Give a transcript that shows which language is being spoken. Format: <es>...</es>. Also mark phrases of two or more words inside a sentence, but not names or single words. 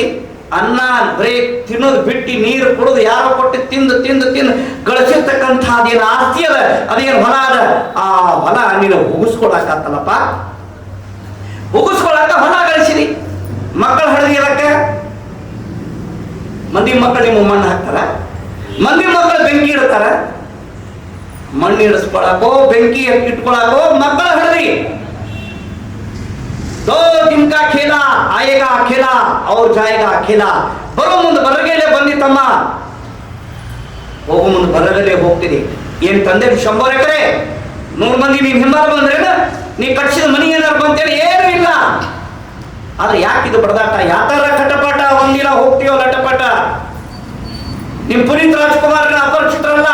<kn>ಅನ್ನ ಬರೀ ತಿನ್ನೋದು ಬಿಟ್ಟು ನೀರು ಕುಡಿದು ಯಾರೋ ಕೊಟ್ಟು ತಿಂದು ತಿಂದು ತಿಂದು ಗಳಿಸಿರ್ತಕ್ಕಂಥ ಅದೇನು ಆಸ್ತಿ ಅದ, ಅದೇನು ಹೊಲ ಅದ, ಆ ಹೊಲ ನೀನು ಹುಗಿಸ್ಕೊಳಕತ್ತಲ್ಲಪ್ಪ. ಹುಗಿಸ್ಕೊಳಕ ಹೊಲ ಗಳಿಸಿದಿ. ಮಕ್ಕಳು ಹಡಿದಿರಕ್ಕ ಮಂದಿ ಮಕ್ಕಳು ನಿಮ್ಮ ಮಣ್ಣು ಹಾಕ್ತಾರ, ಮಂದಿ ಮಕ್ಕಳು ಬೆಂಕಿ ಇಡ್ತಾರ. ಮಣ್ಣು ಇಡಿಸ್ಕೊಳಕೋ ಬೆಂಕಿ ಇಟ್ಕೊಳಕೋ ಮಕ್ಕಳು ಹಡದಿ.</kn> <hi>दो दिन का खेला आएगा खेला और जाएगा खेला.</hi> <kn>ಬರೋ ಮುಂದೆ ಬರಗೇಲೆ ಬಂದಿತ್ತಮ್ಮ, ಹೋಗೋ ಮುಂದೆ ಬರಗೇಲೆ ಹೋಗ್ತೀನಿ. ಏನ್ ತಂದೆ 100 ಎಕರೆ 100 ಮಂದಿ ನೀನ್ ಹಿಂಬಾಲ ಬಂದ್ರೇನ? ನೀ ಕಟ್ಸಿದ ಮನಿ ಏನಾರು ಬಂತೇಳಿ ಏನೂ ಇಲ್ಲ. ಆದ್ರೆ ಯಾಕಿದು ಬಡದಾಟ? ಯಾತರ ಕಟಪಾಟ? ಒಂದಿನ ಹೋಗ್ತೀವೋ ಲಟಪಾಟ. ನಿಮ್ ಪುನೀತ್ ರಾಜ್ಕುಮಾರ್ ಅಪರಿಚಿತರಲ್ಲ.</kn>